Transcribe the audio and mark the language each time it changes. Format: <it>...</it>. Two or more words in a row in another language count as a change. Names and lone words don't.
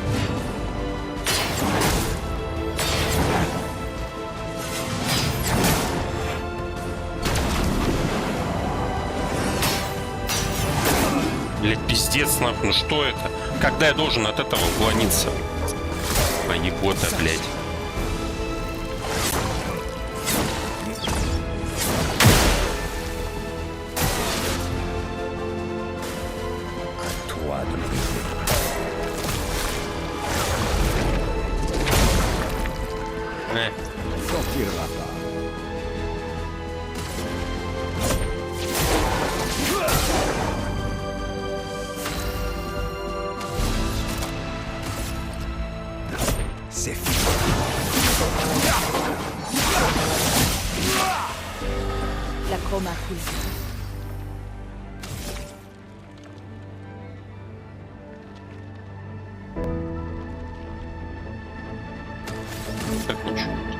<ru>Блять, пиздец нахуй, ну что это? Когда я должен от этого уклониться? Поебота, блять.</ru> <fr>À toi de briller. T'en tireras pas. C'est fini. La chroma coule.</fr> <ru>Так ничего.</ru>